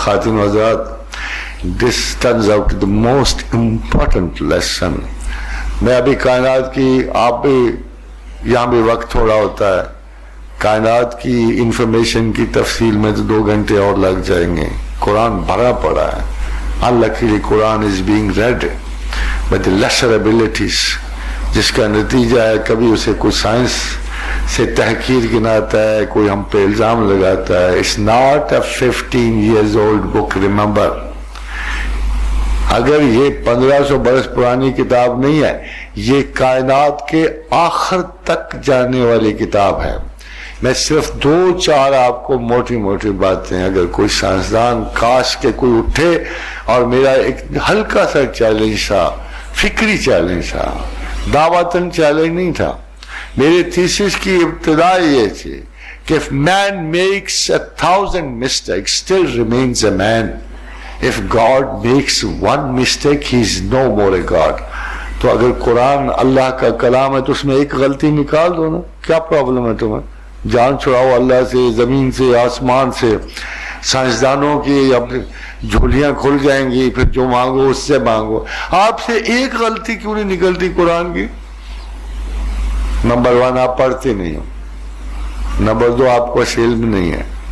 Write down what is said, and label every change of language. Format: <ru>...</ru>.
<ur>خاتون حضرات</ur> <en>this turns out to the most important lesson.</en> <ur>میں ابھی کائنات کی، آپ بھی یہاں بھی وقت تھوڑا ہوتا ہے، کائنات کی انفارمیشن کی تفصیل میں تو 2 گھنٹے اور لگ جائیں گے. قرآن بھرا پڑا ہے.</ur> <en>Unluckily Quran is being read by the lesser abilities</en> <ur>جس کا نتیجہ ہے کبھی اسے کوئی سائنس سے تحقیر گناتا ہے, کوئی ہم پہ الزام لگاتا ہے.</ur> <en>It's not a 15 years old book, remember.</en> <ur>اگر یہ 1500 برس پرانی کتاب نہیں ہے, یہ کائنات کے آخر تک جانے والی کتاب ہے. میں صرف 2-4 آپ کو موٹی موٹی باتیں, اگر کوئی سائنسدان کاش کے کوئی اٹھے, اور میرا ایک ہلکا سا چیلنج تھا, فکری چیلنج تھا, دعوتاً چیلنج نہیں تھا. میرے تھیسس کی ابتدا یہ تھی کہ</ur> <en>if man makes 1,000 mistakes, still remains a man. If God makes one mistake, he is no more a God.</en> <ur>تو اگر قرآن اللہ کا کلام ہے تو اس میں ایک غلطی نکال دو نا, کیا پرابلم ہے تمہیں؟ جان چھڑاؤ اللہ سے, زمین سے, آسمان سے, سائنسدانوں کی اپنی جھولیاں کھل جائیں گی, پھر جو مانگو اس سے مانگو. آپ سے ایک غلطی کیوں نہیں نکلتی قرآن کی؟ نمبر 1 آپ پڑھتے نہیں ہو, نمبر 2 آپ کو علم نہیں ہے.</ur>